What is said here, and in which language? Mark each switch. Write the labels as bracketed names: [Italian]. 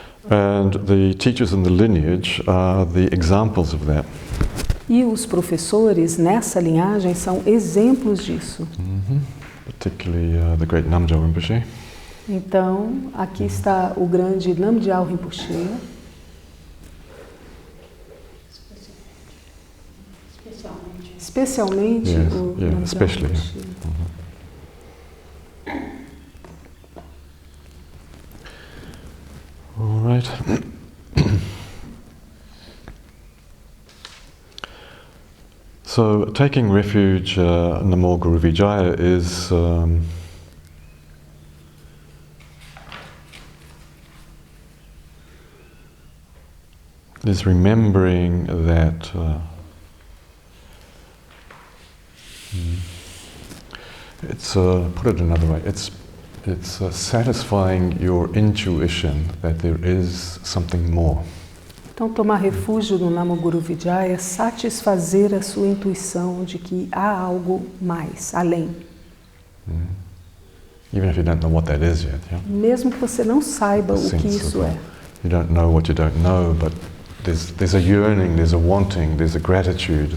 [English] And the teachers in the lineage are the examples of that. [Portuguese] E os professores nessa linhagem são exemplos disso. [English] Particularly the great Namgyal Rinpoche, [Portuguese] Então, aqui está o grande Namgyal Rinpoche, especialmente [English] Yes, [Portuguese] o [English] yeah, [Portuguese] Namgyal [English] especially. [Portuguese] Rinpoche. [English] All right. So taking refuge, Namo Guru Vijaya, is remembering that it's put it another way. It's satisfying your intuition that there is something more. [Portuguese] Então, tomar refúgio no Lama Guru Vijaya é satisfazer a sua intuição de que há algo mais, além. [English] Even if you don't know what that is yet, yeah? [Portuguese] Mesmo que você não saiba o que isso é. [English] You don't know what you don't know, but there's a yearning, there's a wanting, there's a gratitude.